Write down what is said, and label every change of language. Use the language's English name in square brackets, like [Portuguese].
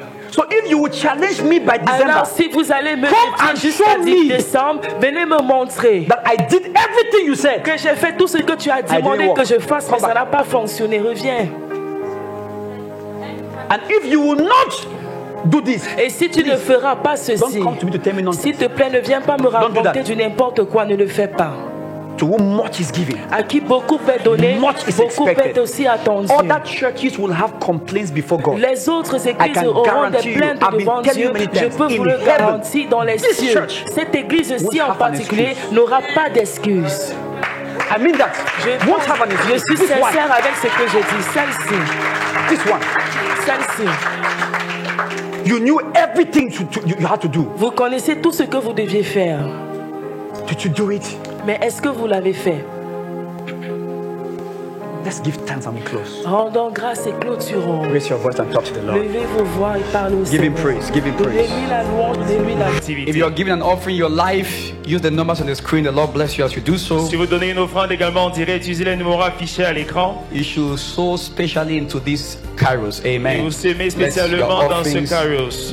[English] So if you will challenge me by December, [French] alors si vous allez me dire jusqu'à décembre, venez me montrer [English] that I did everything you said. [French] Que j'ai fait tout ce que tu as demandé que je fasse, mais ça n'a pas fonctionné. Reviens. [English] And if you will not do this, [French] et si tu ne feras pas ceci, s'il te plaît, ne viens pas me raconter du n'importe quoi, ne le fais pas. [English] To whom much is given, [French] à qui beaucoup est donné, beaucoup est aussi attendu. [English] Other churches will have complaints before God. [French] Les autres églises auront des plaintes devant Dieu. Je peux vous le garantir dans les cieux. Cette église-ci en particulier n'aura pas d'excuses. [English] I mean that. [French] Je suis sincère avec ce que je dis. Celle-ci. [English] This one. [French] Celle-ci. [English] You knew everything you had to do. [French] Vous connaissez tout ce que vous deviez faire. [English] Did you do it? [French] Mais est-ce que vous l'avez fait? [English] Let's give thanks and we close. [French] Rendons grâce et clôturons. [English] Raise your voice and talk to the Lord. [French] Levez vos voix et parlez au Seigneur. [English] Give him praise. Give him praise. [French] Donnez-lui la louange, donnez-lui la [English] If you are giving an offering your life, use the numbers on the screen. The Lord bless you as you do so. [French] Si vous donnez une offrande également, on dirait utiliser les numéros affichés à l'écran. [English] You should sow specially into this Kairos. Amen. [French] Et vous semez spécialement dans ce Kairos.